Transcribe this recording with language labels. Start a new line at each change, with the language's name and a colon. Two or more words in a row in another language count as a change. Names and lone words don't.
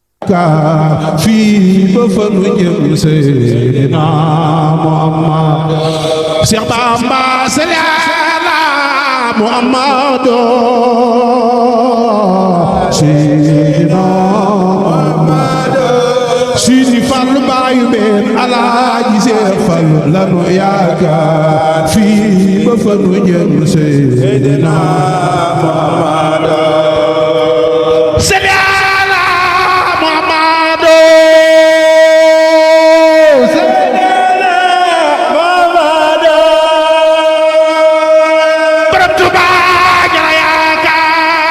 Wolof: ka fii ba fa nu jëm Seydina Muhammad.
Arabic: Cheikh Bamba صل على محمد Seydina Muhammad.
Wolof: Sidi Fallou Baye Mbène Alaaji Cheikh Fallou lanu yaakaar fii ba fa nu jëm Seydina Muhammad.
Arabic: صل على محمد سيدنا محمد.
Wolof: Borom Touba jara yaakaar